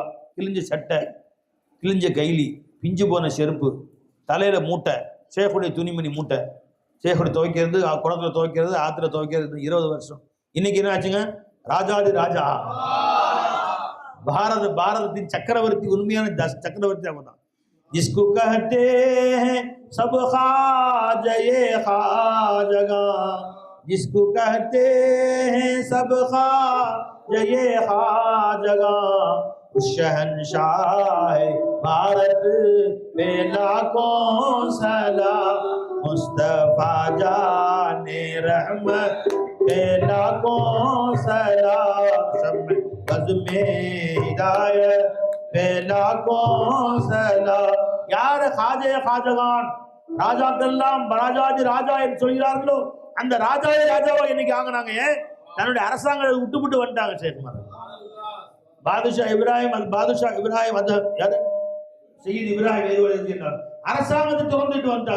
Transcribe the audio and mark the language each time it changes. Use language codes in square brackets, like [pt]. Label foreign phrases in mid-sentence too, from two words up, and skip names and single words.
[ta] கிழிஞ்ச சட்டை, கிழிஞ்ச கைலி, பிஞ்சு போன செருப்பு, தலையில் மூட்டை, ஷேக்குடைய துணிமணி மூட்டை, ஷேக்குடைய துவைக்கிறது, குளத்துல துவைக்கிறது, ஆற்றுல துவைக்கிறது, 20 வருஷம். இன்னைக்கு என்ன ஆச்சுங்க? ராஜாதி ராஜா, பாரதத்தின் சக்கரவர்த்தி, உண்மையான சக்கரவர்த்தி அவங்க தான். [hi] जिसको कहते हैं सब ख्वाजा ये ख्वाजगा, जिसको कहते हैं सब ख्वाजा ये ख्वाजगा, उस शहंशाह पे लाखों सलाम, मुस्तफा जाने रहमत पे लाखों सलाम, शम्मे बज़ में हिदायत पे लाखों सलाम. [ta] யார் [hi] ख्वाजे ख्वाजगान, [ta] ராஜாக்கெல்லாம் ராஜாதி ராஜா என்று சொல்கிறார்களோ அந்த ராஜாதி ராஜாவா இன்னைக்கு ஆகினாங்க. ஏன்? தன்னுடைய அரசாங்கத்தை விட்டு வந்துட்டாங்க. சேகுமார் பாதுஷா இப்ராஹிம், அது பாதுஷா இப்ராஹிம், அது யாரு? சையீத் இப்ராஹிம் அரசாங்கத்தை திறந்துட்டு வந்துட்டாங்க.